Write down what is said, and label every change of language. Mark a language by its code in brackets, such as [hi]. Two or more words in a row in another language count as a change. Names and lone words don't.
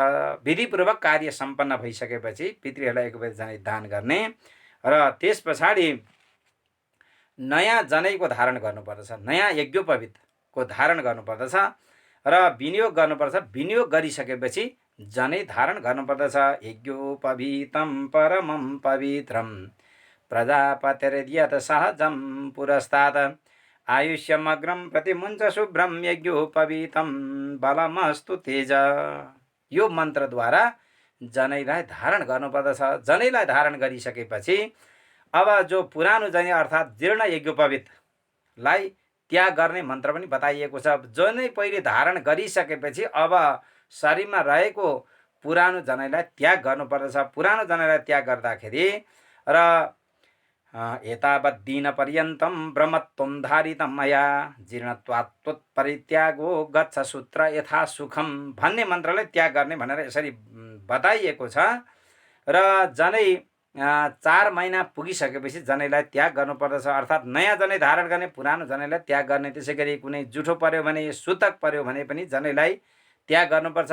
[ne] विधिपूर्वक कार्य सम्पन्न भइसकेपछि पितृहरूलाई यज्ञोपवीत जनै दान गर्ने र त्यस पछाडि नयाँ जनैको धारण गर्नुपर्दछ, नयाँ यज्ञोपवीतको धारण गर्नुपर्दछ र विनियोग गर्नुपर्छ। विनियोग गरिसकेपछि जनै धारण गर्नुपर्दछ। [sa] यज्ञोपवीतं परमं पवित्रं प्रजापतिर्यत् सहजं पुरस्तात् आयुष्यमग्रं प्रतिमुञ्च शुभ्रं यज्ञोपवीतं बलमस्तु तेज। [ne] यो मन्त्रद्वारा जनैलाई धारण गर्नुपर्दछ। जनैलाई धारण गरिसकेपछि अब जो पुरानो जनै अर्थात् जीर्ण यज्ञोपवीतलाई त्याग गर्ने मन्त्र पनि बताइएको छ। जनै पहिले धारण गरिसकेपछि अब शरीरमा रहेको पुरानो जनैलाई त्याग गर्नुपर्दछ। पुरानो जनैलाई त्याग गर्दाखेरि र [sa] एतावद्दिन पर्यन्तं ब्रह्मत्वं धारितं मया जीर्णत्वात् त्वत्परित्यागो गच्छ सूत्र यथा सुखम [ne] भन्ने मन्त्रलाई त्याग गर्ने भनेर यसरी बताइएको छ। र जनै 4 महिना पुगिसकेपछि जनैलाई त्याग गर्नुपर्दछ। अर्थात् नयाँ जनै धारण गर्ने, पुरानो जनैलाई त्याग गर्ने। त्यसै गरी कुनै जुठो पर्यो भने, सुतक पर्यो भने पनि जनैलाई त्याग गर्नुपर्छ।